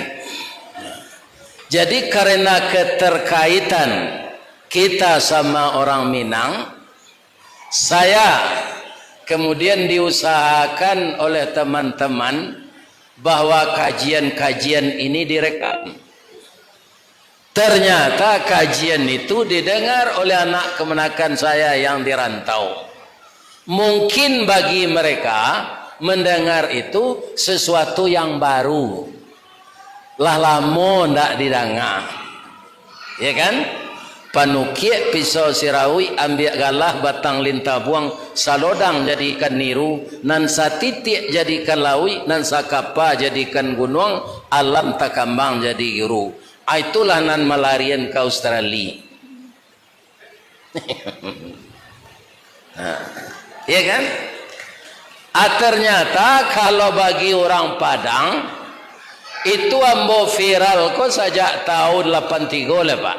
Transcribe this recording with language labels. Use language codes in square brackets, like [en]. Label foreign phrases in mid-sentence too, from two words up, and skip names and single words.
[id] Jadi karena keterkaitan kita sama orang Minang, saya kemudian diusahakan oleh teman-teman bahwa kajian-kajian ini direkam. Ternyata kajian itu didengar oleh anak kemenakan saya yang dirantau. Mungkin bagi mereka mendengar itu sesuatu yang baru. [min] Lah lamo ndak didengar. Ya kan? Panukiek pisau sirawi ambil galah batang lintah buang salodang jadikan niru nan satitik jadikan lawi nan sakapa jadikan gunung alam takambang jadi guru. Itulah nan melarian ke Australia. Ya kan? [id] Ternyata kalau bagi orang Padang itu ambo viral kok sejak tahun 83 lah Pak.